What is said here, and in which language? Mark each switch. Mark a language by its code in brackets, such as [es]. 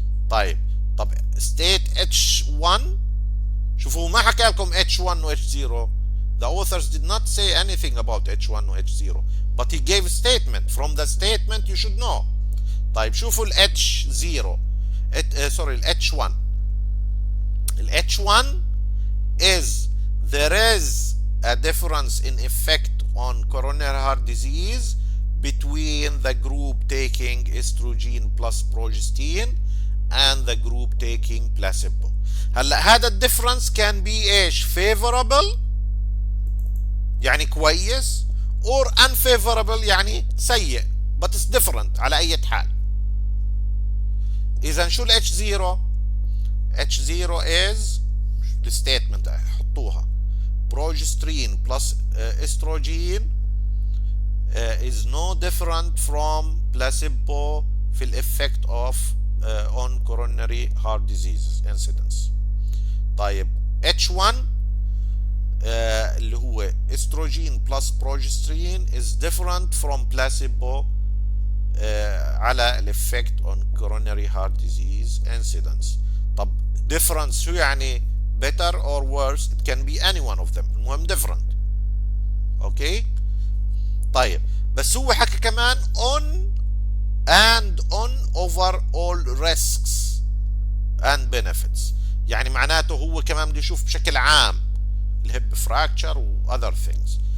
[ar] طيب [en] state H1 [ar] شوفوا ما حكى لكم H1 و H0. [en] The authors did not say anything about H1 [ar] و H0 [en] but he gave a statement. From the statement you should know. [ar] طيب شوفوا ال H0 [en] sorry [ar] ال H1. [en] ال H1 is there is a difference in effect on coronary heart disease between the group taking estrogen plus progestin and the group taking placebo. [ar] هلا هذا الديفرنس كان بي ايش؟ [en] favorable [ar] يعني كويس [en] or unfavorable [ar] يعني سيء [en] but it's different [ar] على اي حال. [en] اذا شو ال H0؟ H0 is the statement [ar] حطوها [en] progesterone plus estrogen is no different from placebo [ar] في ال [en] effect of on coronary heart disease incidence. [ar] طيب H1 اللي هو [en] estrogen plus progesterone is different from placebo [ar] على ال [en] effect on coronary heart disease incidence. [ar] طب [en] difference [ar] شو يعني [en] better or worse؟ it can be any one of them. [ar] المهم [en] different. [ar] اوكي طيب بس هو حكى كمان [en] on and on over all risks and benefits. [ar] يعني معناته هو كمان بده يشوف بشكل عام الهيب fracture و [en] other things.